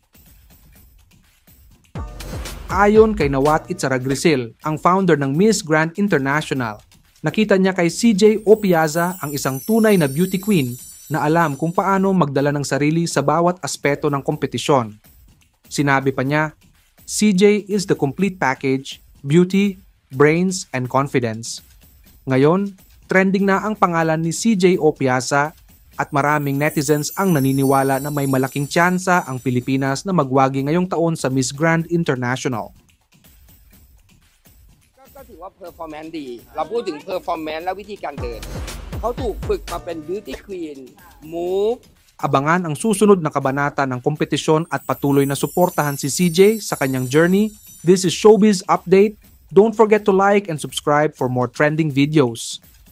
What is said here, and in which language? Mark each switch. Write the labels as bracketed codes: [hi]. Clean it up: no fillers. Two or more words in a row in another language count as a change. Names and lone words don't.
[tl] Ayon kay Nawat Itsaragrisil, ang founder ng Miss Grand International, nakita niya kay CJ Opiasa ang isang tunay na beauty queen na alam kung paano magdala ng sarili sa bawat aspeto ng kompetisyon. Sinabi pa niya, [en] CJ is the complete package, beauty, brains, and confidence. [tl] Ngayon, trending na ang pangalan ni CJ Opiasa at maraming netizens ang naniniwala na may malaking tsansa ang Pilipinas na magwagi ngayong taon sa Miss Grand International. [th] ก็ถือว่า performance ดี เราพูดถึง performance และวิธีการเดิน เขาถูกฝึกมาเป็น [en] beauty queen move. [tl] Abangan ang susunod na kabanata ng kompetisyon at patuloy na suportahan si CJ sa kanyang journey. [en] This is Showbiz Update. Don't forget to like and subscribe for more trending videos.